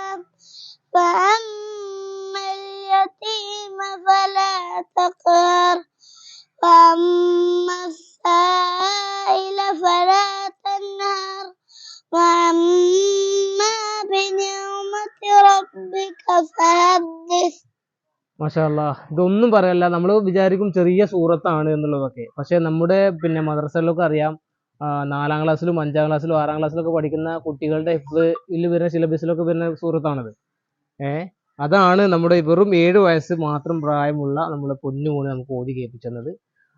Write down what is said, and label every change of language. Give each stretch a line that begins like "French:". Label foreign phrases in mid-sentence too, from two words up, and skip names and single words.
Arabic: فأما اليتيم فلا تقهر وأما السائل فلا تنهر وأما بنعمة ربك فحدث. ما شاء الله,
Malayalam: ഇതൊന്നും പറയല്ല. നമ്മൾ വിചാരിക്കും ചെറിയ സൂറത്താണ് എന്നുള്ളതൊക്കെ. പക്ഷെ നമ്മുടെ പിന്നെ മദ്രസയിലൊക്കെ അറിയാം, 4ാം ക്ലാസ്സിലും 5ാം ക്ലാസ്സിലും 6ാം ക്ലാസ്സിലൊക്കെ പഠിക്കുന്ന കുട്ടികളുടെ ഹിഫ്ളിൽ വരുന്ന സിലബസിലൊക്കെ വരുന്ന സൂറത്താണത്. അതാണ് നമ്മുടെ വെറും 7 വയസ്സ് മാത്രം പ്രായമുള്ള നമ്മളെ പൊന്നുമോന് നമുക്ക് ഓതി കേൾപ്പിച്ചത്.